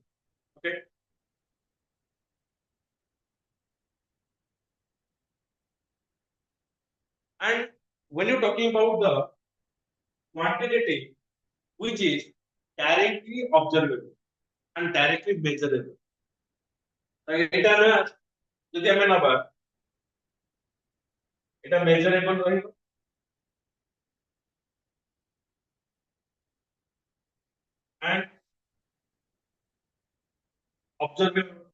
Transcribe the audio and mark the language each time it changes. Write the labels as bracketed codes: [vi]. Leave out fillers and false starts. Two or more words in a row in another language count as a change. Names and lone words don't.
[en] Okay, and when you're talking about the quantitative, which is directly observable and directly measurable. [or] ଏଇଟା ଆମେ ଯଦି ଆମେ ନବା ଏଇଟା measurable ରହିବ [en] and observable